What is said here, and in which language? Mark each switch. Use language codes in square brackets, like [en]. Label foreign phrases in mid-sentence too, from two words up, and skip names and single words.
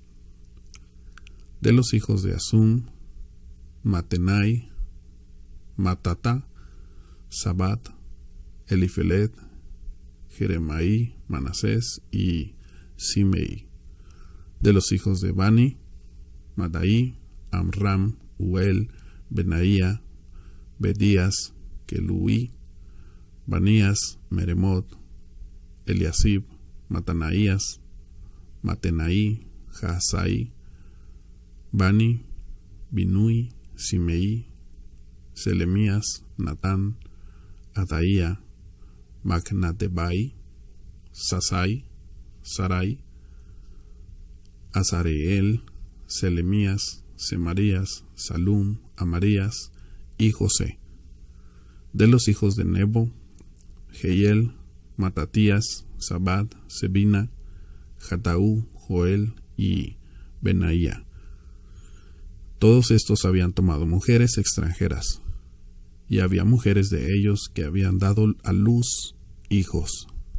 [es] De los hijos de Asum, Matenai, Matata, Sabat, Elifelet, Jeremaí, Manasés y Simei. De los hijos de Bani, Madaí, Amram, Uel, Benaía, Bedías, Keluí, Banías, Meremot, Eliasib, Matanaías, Matenaí, Jasai, Bani, Binui, Simei, Selemías, Natán, Adaía, Macnatebai, Sasai, Sarai, Azareel, Selemías, Semarías, Salum, Amarías y José. De los hijos de Nebo, Jehiel, Matatías, Sabat, Sebina, Jataú, Joel y Benaía. Todos estos habían tomado mujeres extranjeras, y había mujeres de ellos que habían dado a luz hijos